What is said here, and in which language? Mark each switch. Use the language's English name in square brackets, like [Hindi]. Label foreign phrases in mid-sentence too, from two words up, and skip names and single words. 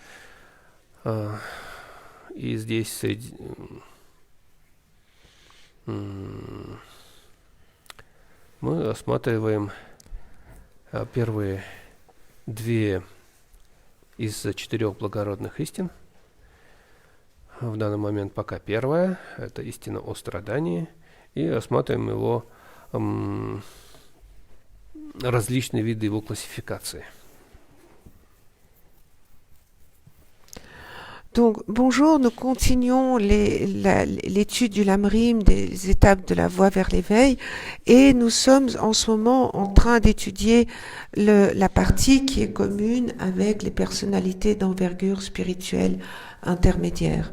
[Russian] И здесь мы рассматриваем первые две из 4 благородных истин. В данный момент пока первая, это истина о страдании, и рассматриваем его различные виды его классификации. [French] Donc, bonjour, nous continuons l'étude du Lamrim, des étapes de la voie vers l'éveil, et nous sommes en ce moment en train d'étudier la partie qui est commune avec les personnalités d'envergure spirituelle intermédiaire.